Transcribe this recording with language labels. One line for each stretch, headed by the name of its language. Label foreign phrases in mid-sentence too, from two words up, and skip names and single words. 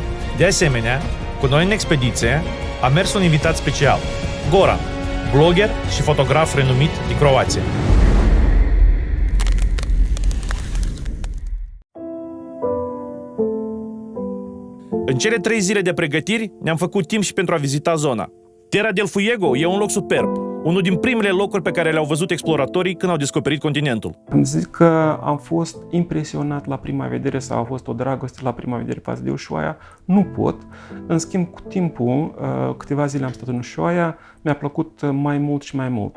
Romanian: De asemenea, cu noi în expediție a mers un invitat special, Goran, blogger și fotograf renumit din Croația. În cele 3 zile de pregătiri ne-am făcut timp și pentru a vizita zona. Terra del Fuego e un loc superb, unul din primele locuri pe care le-au văzut exploratorii când au descoperit continentul. Am zis că am fost impresionat la prima vedere sau a fost o dragoste la prima vedere față de Ushuaia. Nu pot. În schimb, cu timpul, câteva zile am stat în Ushuaia, mi-a plăcut mai mult și mai mult.